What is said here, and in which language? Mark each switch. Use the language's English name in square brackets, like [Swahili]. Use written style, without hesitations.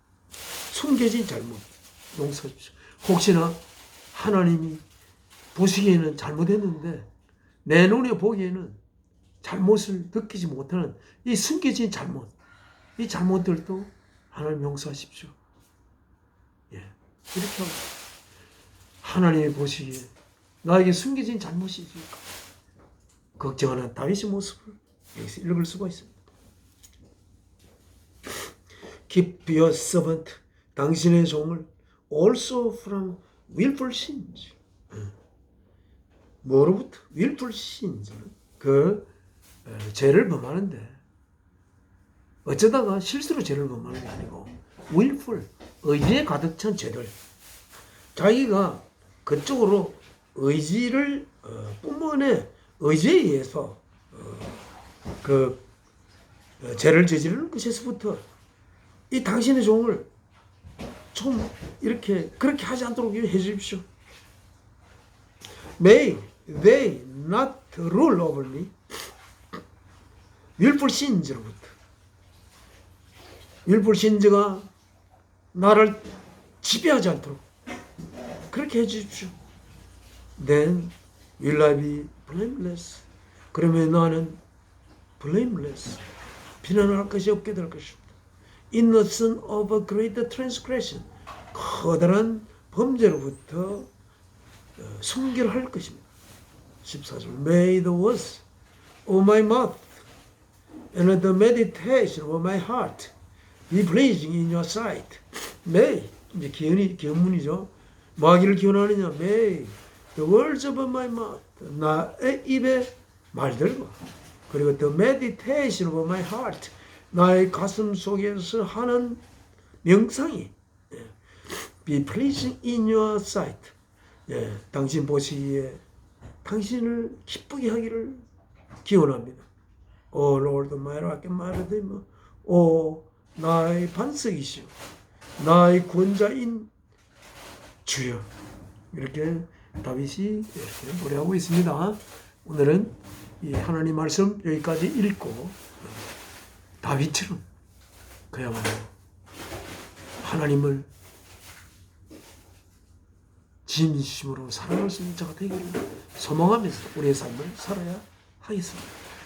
[Korean] 숨겨진 잘못 용서하십시오. 혹시나 하나님이 보시기에는 잘못했는데 내 눈에 보기에는 잘못을 느끼지 못하는 이 숨겨진 잘못, 이 잘못들도 하나님 용서하십시오. 예, 이렇게 하고 하나님이 보시기에 나에게 숨겨진 잘못이 있을까? 걱정하는 다윗의 모습을 여기서 읽을 수가 있습니다. [English] Keep your servant, [Korean] 당신의 종을 [English] also from willful sins. [Korean] 뭐로부터? willful sins는 그 죄를 범하는데 어쩌다가 실수로 죄를 범하는 게 아니고 willful, 의지에 가득 찬 죄들. 자기가 그쪽으로 의지를 뿜어내 의지에 의해서 죄를 저지르는 것에서부터 이 당신의 종을 좀 이렇게 그렇게 하지 않도록 해 주십시오. [English] May they not rule over me. willful sins로부터. [Korean] willful sins가 나를 지배하지 않도록 그렇게 해 주십시오. [English] Then will I be blameless. [Korean] 그러면 나는 blameless. 비난할 것이 없게 될 것입니다. [English] Innocent of a great transgression. [Korean] 커다란 범죄로부터 순결할 것입니다. [English] 14절 May the words of my mouth and the meditation of my heart be pleasing in your sight. [Korean] May 이제 기원문이죠. 뭐 하기를 기원하느냐? [English] May the words of my mouth [Korean] 나의 입의 말들과 그리고 [English] the meditation of my heart [Korean] 나의 가슴 속에서 하는 명상이 [English] be pleasing in your sight. [Korean] 당신 보시기에 당신을 기쁘게 하기를 기원합니다. [English] O Lord, my rock and my redeemer. [Korean] 오 나의 반석이시오, 나의 구원자인 주여. 이렇게 다윗이 이렇게 노래하고 있습니다. 오늘은 이 하나님 말씀 여기까지 읽고 다윗처럼 그야말로 하나님을 진심으로 사랑할 수 있는 자가 되기를 소망하면서 우리의 삶을 살아야 하겠습니다.